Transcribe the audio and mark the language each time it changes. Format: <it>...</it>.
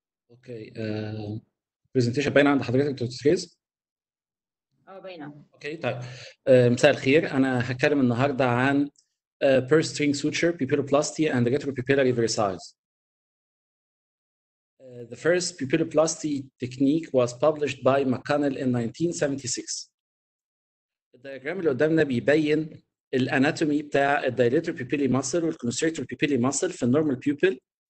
<ar>اوكي برزنتيشن باينه عند حضرتك دكتور تريز؟ باينه. اوكي طيب مساء الخير. انا هتكلم النهارده عن</ar> <en>Pursestring suture, pupilloplasty, and retropupillary versailles. The first pupilloplasty technique was published by McConnell in 1976.</en> <ar>الدياجرام اللي قدامنا بيبين الاناتومي بتاع الدايليتور بيبيلي ماسل والكونستريكتور بيبيلي ماسل في النورمال بيوبل.</ar>